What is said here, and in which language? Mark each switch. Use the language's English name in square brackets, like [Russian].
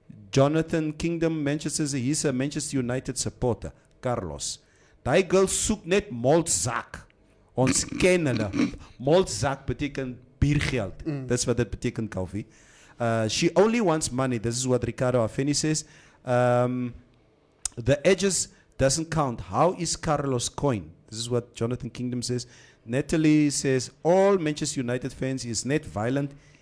[English] Jonathan Kingdom, Manchester, he's a Manchester United supporter. [Afrikaans] Carlos. Die girl soek net moltzak. Ons ken hulle. Moltzak beteken biergeld. [English] That's what that betekent, Kalfie. She only wants money. This is what Ricardo Afeni says. The edges doesn't count. How is Carlos coin? This is what Jonathan Kingdom says. Natalie says, all Manchester United fans is net violent.